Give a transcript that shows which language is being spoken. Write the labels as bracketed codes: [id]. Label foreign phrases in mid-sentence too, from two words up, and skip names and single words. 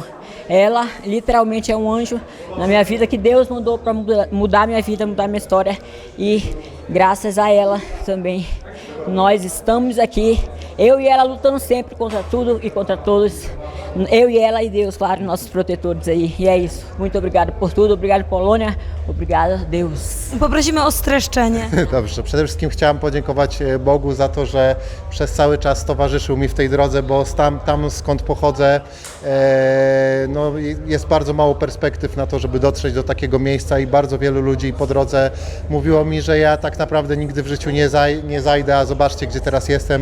[pt] Ela literalmente é um anjo na minha vida, que Deus mandou para mudar minha vida, mudar minha história. E graças a ela também nós estamos aqui, eu e ela lutando sempre contra tudo e contra todos. Eu e ela e Deus, claro, nossos protetores aí. I é isso. Muito obrigado por tudo. Obrigado, Polônia. Obrigado, Deus. [pl] Poprosimy o streszczenie. Dobrze, przede wszystkim chciałem podziękować Bogu za to, że przez cały czas towarzyszył mi w tej drodze, bo tam skąd pochodzę, no, jest bardzo mało perspektyw na to, żeby dotrzeć do takiego miejsca i bardzo wielu ludzi po drodze mówiło mi, że ja tak naprawdę nigdy w życiu nie zajdę, a zobaczcie, gdzie teraz jestem.